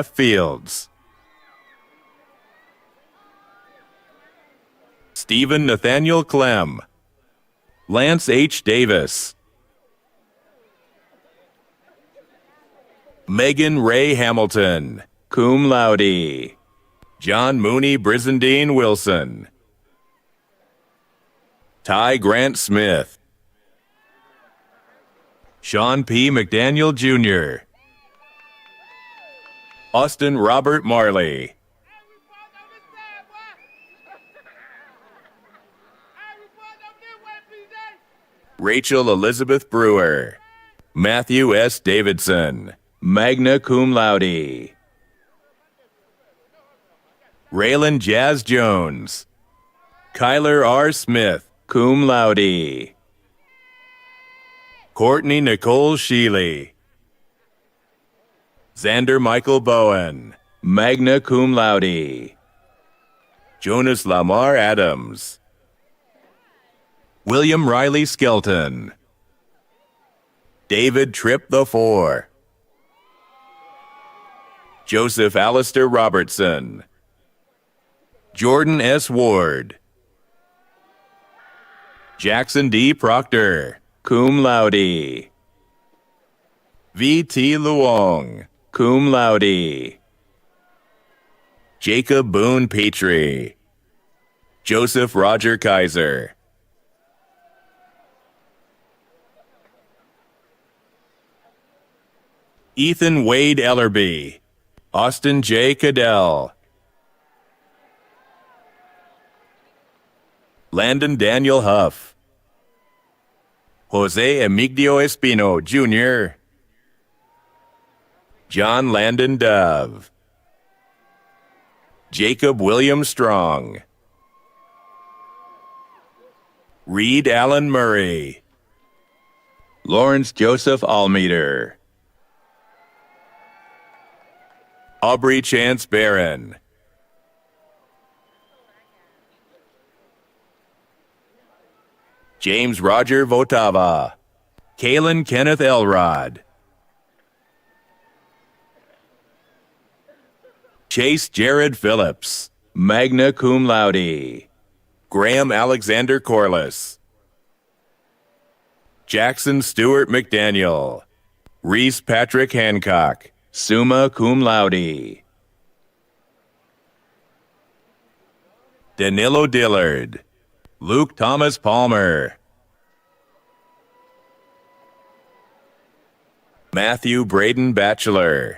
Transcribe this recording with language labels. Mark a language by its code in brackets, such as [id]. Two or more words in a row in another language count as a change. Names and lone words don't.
[en] Fields, Stephen Nathaniel Clem, Lance H. Davis. Megan Ray Hamilton, [la] cum laude. [en] John Mooney Brizendine Wilson. Ty Grant Smith. Sean P. McDaniel Jr. Austin Robert Marley. Rachel Elizabeth Brewer. Matthew S. Davidson, [la] magna cum laude. [en] Raylan Jazz Jones. Kyler R. Smith, [la] cum laude. [en] Courtney Nicole Sheely. Xander Michael Bowen, [la] magna cum laude. [en] Jonas Lamar Adams. William Riley Skelton. David Tripp IV. Joseph Alistair Robertson. Jordan S. Ward. Jackson D. Proctor, [la] cum laude. [en] V.T. Luong, [la] cum laude. [en] Jacob Boone Petrie. Joseph Roger Kaiser. Ethan Wade Ellerby. Austin J. Cadell. Landon Daniel Huff. Jose Emigdio Espino, Jr. John Landon Dove. Jacob William Strong. Reed Allen Murray. Lawrence Joseph Almeter. Aubrey Chance Barron. James Roger Votava. Kalen Kenneth Elrod. Chase Jared Phillips, [la] magna cum laude. [en] Graham Alexander Corliss. Jackson Stewart McDaniel. Reese Patrick Hancock, [la] summa cum laude. [en] Danilo Dillard. Luke Thomas Palmer. Matthew Braden Batchelor.